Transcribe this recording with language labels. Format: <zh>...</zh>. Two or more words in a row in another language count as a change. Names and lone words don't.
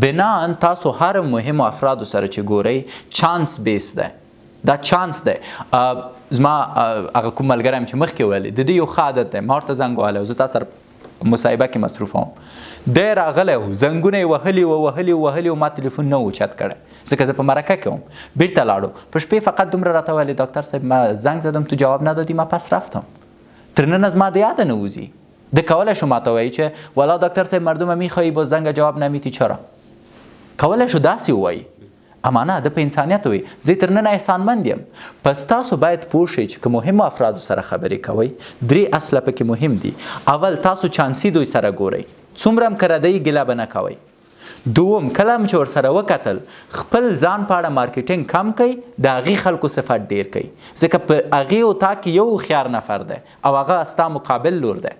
<ps>بناً تاسو هر مهمو افرادو سره چې ګورئ</ps> <en>chance base</en> <ps>دی، دا چانس دی. زما هغه کوم ملګری یم چې مخکې ویلې د دې یو ښه عادت دی، ما ورته زنګ وهلی او زه تا سره مصاحبه کې مصروفه وم، دی راغلی و زنګونه یې وهلي و ما تلیفون نه و چت کړی ځکه زه په مرکه کې وم. بیرته لاړو په شپې فقط دومره راته ویلې</ps> <fa>دکتر صاحب ما زنگ زدم تو جواب ندادی، ما پس رفتم.</fa> <ps>تر نن از ما د یاده نه وځي. ده کولی شو ماته وایي چې والا دکتر صاحب</ps> <fa>مردم میخواهی با زنگ جواب نمیدی چرا؟</fa> <ps>کولی شو داسې ووایي، اما نه ده په انسانیت وي. زه تر نن احسانمند یم. پس تاسو باید پوه شئ چې که مهمو افرادو سره خبرې کوئ 3 اصله پکې مهم دي. اول تاسو چانسي دوی سره ګورئ، څومره هم که ردی ګیله به نه کوئ، دوم کله هم چې ورسره وکتل خپل ځان په اړه مارکیټینګ کم کوي د هغې خلکو صفت ډیر کوي ځکه په هغې اتاق کې یو هوښیار نفر دی او هغه ستا مقابل لور دی.</ps>